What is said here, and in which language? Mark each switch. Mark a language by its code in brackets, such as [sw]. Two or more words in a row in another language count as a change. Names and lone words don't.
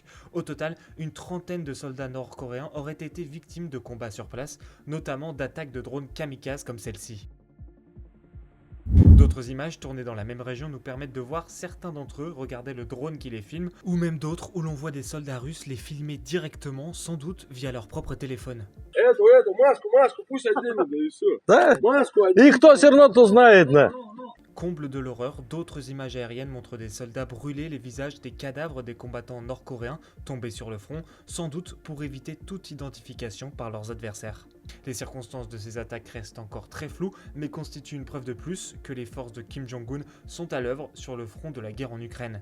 [fr] Au total, une trentaine de soldats nord-coréens auraient été victimes de combats sur place, notamment d'attaques de drones kamikazes comme celle-ci. D'autres images tournées dans la même région nous permettent de voir certains d'entre eux regarder le drone qui les filme, ou même d'autres où l'on voit des soldats russes les filmer directement, sans doute via leur propre téléphone. [ru] Маску, пусть отдельно, да и все. Да? Маску И кто все равно-то знает, да? [fr] Comble de l'horreur, d'autres images aériennes montrent des soldats brûler les visages des cadavres des combattants nord-coréens tombés sur le front, sans doute pour éviter toute identification par leurs adversaires. Les circonstances de ces attaques restent encore très floues, mais constituent une preuve de plus que les forces de Kim Jong-un sont à l'œuvre sur le front de la guerre en Ukraine.